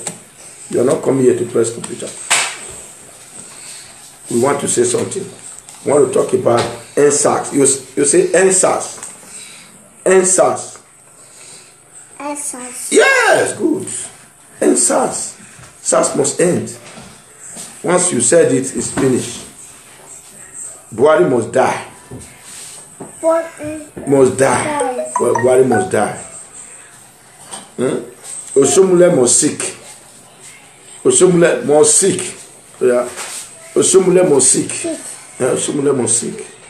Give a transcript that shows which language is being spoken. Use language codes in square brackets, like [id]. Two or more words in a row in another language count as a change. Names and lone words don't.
[en] You are not coming here to press computer. We want to say something. We want to talk about NSAS. You say NSAS. NSAS. NSAS. Yes, good. NSAS. SARS must end. Once you said it, it's finished. Buhari must die. Must die. Well, Buhari must die. Osomule must sick. Osomule must sick. Yeah. Osomule must sick. Yeah, Osomule must sick.